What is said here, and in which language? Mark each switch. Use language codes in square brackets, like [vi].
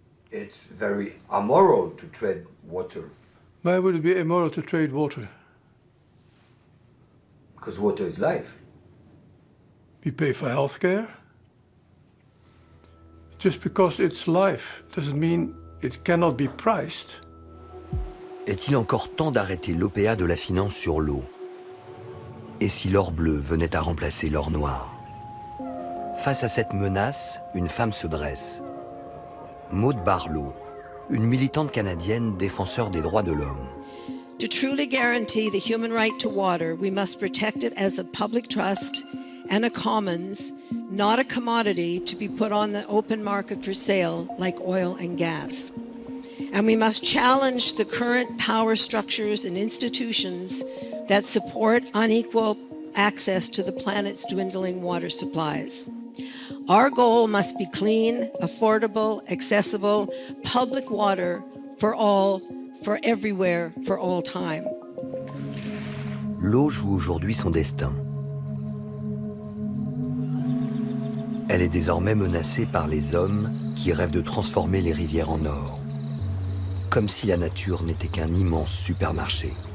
[en] It's very immoral to trade water. Why would it be immoral to trade water? Because water is life. We pay for healthcare. Just because it's life doesn't mean it cannot be priced. [fr] Est-il encore temps d'arrêter l'OPA de la finance sur l'eau? Et si l'or bleu venait à remplacer l'or noir? Face à cette menace, une femme se dresse. Maud Barlow, une militante canadienne défenseur des droits de l'homme. [en] To truly guarantee the human right to water, we must protect it as a public trust and a commons, not a commodity to be put on the open market for sale like oil and gas. And we must challenge the current power structures and institutions that support unequal access to the planet's dwindling water supplies. Our goal must be clean, affordable, accessible, public water for all, for everywhere, for all time. [fr] L'eau joue aujourd'hui son destin. Elle est désormais menacée par les hommes qui rêvent de transformer les rivières en or. Comme si la nature n'était qu'un immense supermarché.